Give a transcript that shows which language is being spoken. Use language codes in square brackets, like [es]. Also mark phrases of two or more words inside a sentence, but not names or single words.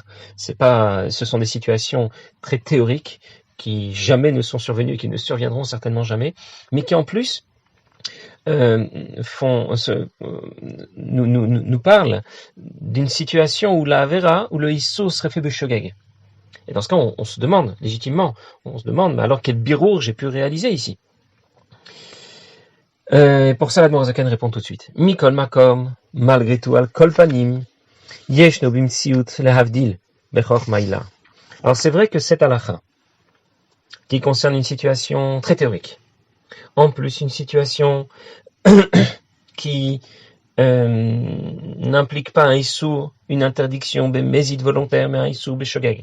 [fr] Ce sont des situations très théoriques qui jamais ne sont survenues et qui ne surviendront certainement jamais, mais qui en plus nous parlent d'une situation où la avera, où le issur serait fait beshogeg. Et dans ce cas, on se demande légitimement, mais alors quel birour j'ai pu réaliser ici? Pour ça, l'Admor HaZaken répond tout de suite. [he] מכל מקום, [fr] malgré tout, [he] על כל פנים. [fr] Alors c'est vrai que cette halakha, qui concerne une situation très théorique, en plus une situation qui n'implique pas un issour, une interdiction bémézide volontaire, mais un issour béshogeg.